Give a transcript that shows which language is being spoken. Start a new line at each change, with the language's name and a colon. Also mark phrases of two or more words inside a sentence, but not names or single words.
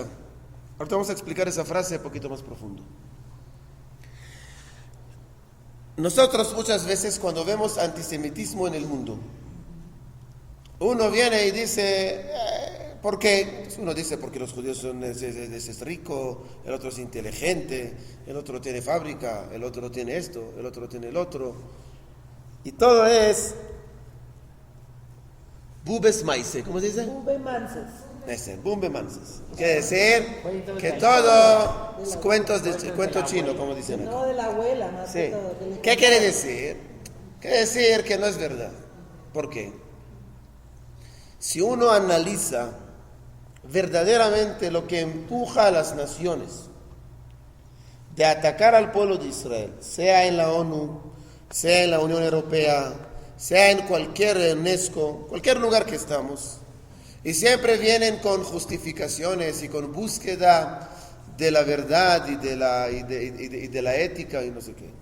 Spanish: Ahorita vamos a explicar esa frase un poquito más profundo. Nosotros muchas veces cuando vemos antisemitismo en el mundo, uno viene y dice, ¿por qué? Uno dice porque los judíos son es rico, el otro es inteligente, el otro tiene fábrica, el otro tiene esto, el otro tiene el otro. Y todo es
Yiddish: באבע מעשׂה,
Spanish: ¿cómo se dice?
Yiddish: באבע מעשׂיות. באבע מעשׂיות.
Spanish: Quiere decir que todo es cuento chino, como dicen acá. No de la abuela, más Sí. que todo. ¿Qué quiere decir? Quiere decir que no es verdad. ¿Por qué? Si uno analiza verdaderamente lo que empuja a las naciones de atacar al pueblo de Israel, sea en la ONU, sea en la Unión Europea, sea en cualquier UNESCO, cualquier lugar que estamos, y siempre vienen con justificaciones y con búsqueda de la verdad y de la ética y no sé qué.